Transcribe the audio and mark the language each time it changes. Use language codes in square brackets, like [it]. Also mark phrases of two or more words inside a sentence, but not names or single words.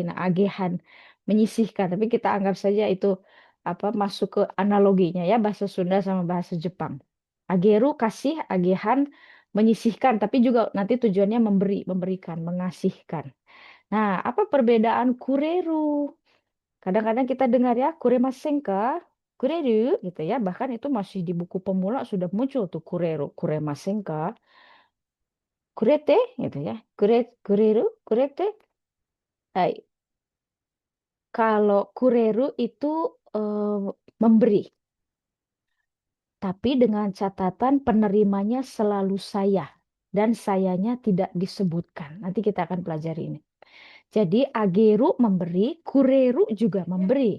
[id] Nah, agehan menyisihkan. Tapi kita anggap saja itu apa masuk ke analoginya ya bahasa Sunda sama bahasa Jepang. Ageru kasih, agehan menyisihkan, tapi juga nanti tujuannya memberi, memberikan, mengasihkan. Nah, apa perbedaan kureru? Kadang-kadang kita dengar ya, [ja] くれませんか、くれる gitu ya. [id] Bahkan itu masih di buku pemula sudah muncul tuh [ja] くれる、くれませんか、くれて [id] gitu ya. [ja] くれる、くれて. [id] Hai, kalau kureru itu memberi, tapi dengan catatan penerimanya selalu saya dan sayanya tidak disebutkan. Nanti kita akan pelajari ini. Jadi ageru memberi, kureru juga memberi.